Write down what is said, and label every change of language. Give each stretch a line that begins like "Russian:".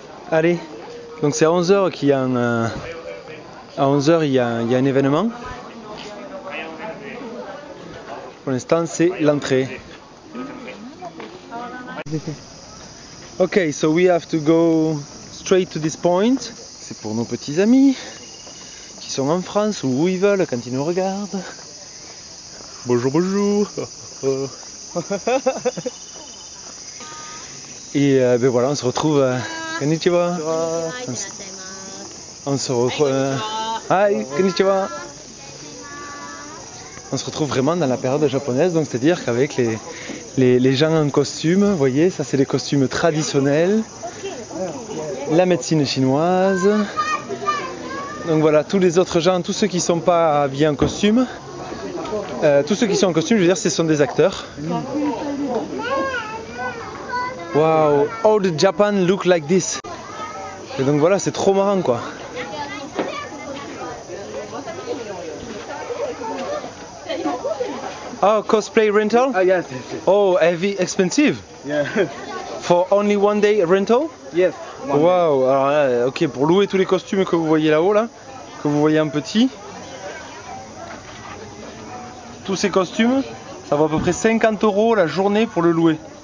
French: Allez, donc c'est à 11h qu'il y a à 11h il y a un événement. Pour l'instant, c'est l'entrée.
English: Ok, so we have to go straight to this point.
French: C'est pour nos petits amis qui sont en France ou où ils veulent quand ils nous regardent. Bonjour, bonjour. Et ben voilà, on se retrouve. Konnichiwa. On se retrouve. Hi, konnichiwa. On se retrouve vraiment dans la période japonaise, donc c'est-à-dire qu'avec les gens en costume, vous voyez, ça c'est les costumes traditionnels, la médecine chinoise. Donc voilà, tous les autres gens, tous ceux qui ne sont pas habillés en costume, tous ceux qui sont en costume, je veux dire, ce sont des acteurs.
English: Wow, all the Japan look like this.
French: Et donc voilà, c'est trop marrant quoi.
English: Oh, cosplay rental? Yes. Oh, heavy, expensive? Yeah. For only one day rental? Yes.
French: Wow, alors là, ok, pour louer tous les costumes que vous voyez là-haut, là, que vous voyez en petit, tous ces costumes, ça vaut à peu près 50 € la journée pour le louer.